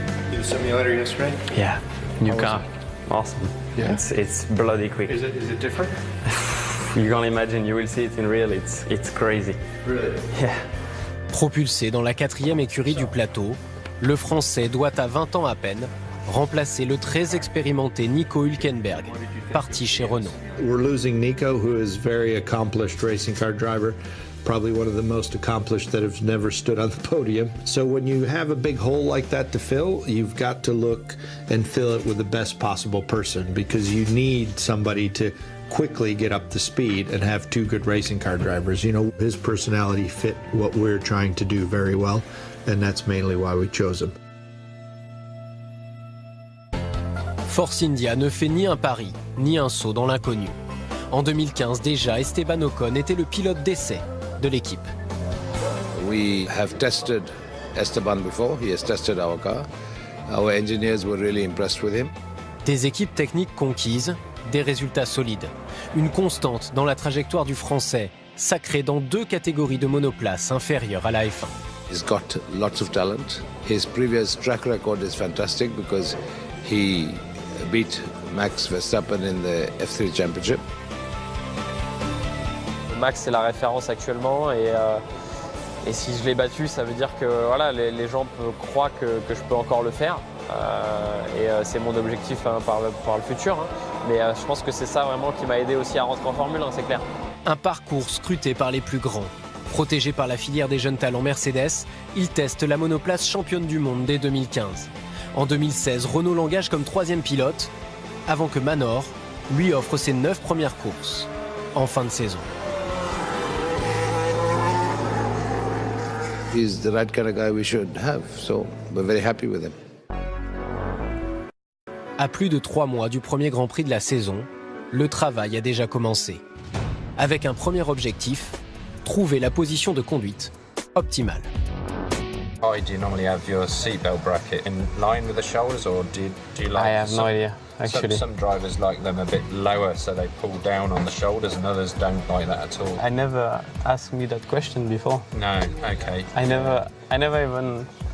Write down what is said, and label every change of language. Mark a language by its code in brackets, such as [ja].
[en] Did the simulator yesterday? Yeah. New How was car. Awesome. Yeah? It's bloody quick. Is it different? You can't imagine. You will see it in real. It's crazy. Really? Yeah. [fr] Propulsé dans la 4e écurie du plateau, le Français doit à 20 ans à peine remplacer le très expérimenté Nico Hülkenberg, parti chez Renault. [en] We're losing Nico, who is very accomplished racing car driver, probably one of the most accomplished that have never stood on the podium. So when you have a big hole like that to fill, you've got to look and fill it with the best possible person, because you need somebody to quickly get up to speed and have two good racing car drivers. You know, his personality fit what we're trying to do very well, and that's mainly why we chose him. [fr] Force India ne fait ni un pari, ni un saut dans l'inconnu. En 2015 déjà, Esteban Ocon était le pilote d'essai de l'équipe. [en] We have tested Esteban before. He has tested our car. Our engineers were really impressed with him. [fr] Des équipes techniques conquises, des résultats solides. Une constante dans la trajectoire du Français, sacré dans 2 catégories de monoplace inférieures à la F1. [en] He's got lots of talent. His previous track record is fantastic because he beat Max Verstappen in the F3 Championship. [fr] Max, c'est la référence actuellement et si je l'ai battu, ça veut dire que les gens croient que je peux encore le faire. C'est mon objectif par le futur. Mais je pense que c'est ça vraiment qui m'a aidé aussi à rentrer en Formule 1, c'est clair. Un parcours scruté par les plus grands. Protégé par la filière des jeunes talents Mercedes, il teste la monoplace championne du monde dès 2015. En 2016, Renault l'engage comme 3e pilote, avant que Manor lui offre ses 9 premières courses en fin de saison. [en] He's the right kind of guy we should have, so we're very happy with him. [fr] À plus de 3 mois du premier Grand Prix de la saison, le travail a déjà commencé. Avec un premier objectif, trouver la position de conduite optimale. [en] Do you normally have your seatbelt bracket in line with the shoulders, or do you like? I have no idea, actually. Some drivers like them a bit lower, so they pull down on the shoulders, and others don't like that at all. I never asked me that question before. No, okay. I never even